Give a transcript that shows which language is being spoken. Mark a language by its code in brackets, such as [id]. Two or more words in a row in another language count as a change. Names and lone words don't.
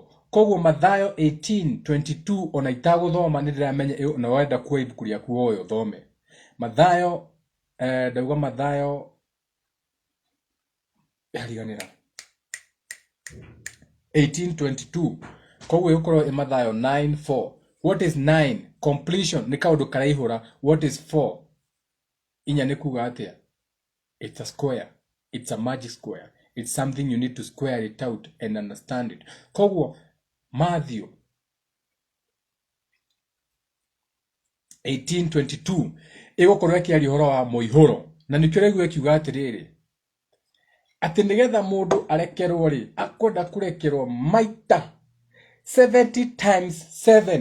[ki] Koguo Mathayo 18:22 ona itagũthoma nĩ ndĩramenya na wenda kuoya ibuku rĩaku woyo thome. Mathayo ndauga Mathayo yariganĩra 18:22. Koguo ũkorwo Mathayo 9:4. [en] What is 9? [ki] Completion nĩ kaũndũ karaihũra. [en] What is 4? [ki] Inya nĩ kuga atĩa? [en] It's a square. It's a magic square. It's something you need to square it out and understand it. [ki] Koguo Matthew 18:22 ĩgũkorwo ĩkĩaria ũhoro wa mũihũro, na nĩkĩo rĩu ĩkiuga atĩrĩrĩ atĩ nĩgetha mũndũ arekerwo rĩ akwenda kũrekerwo maita 70 times 7.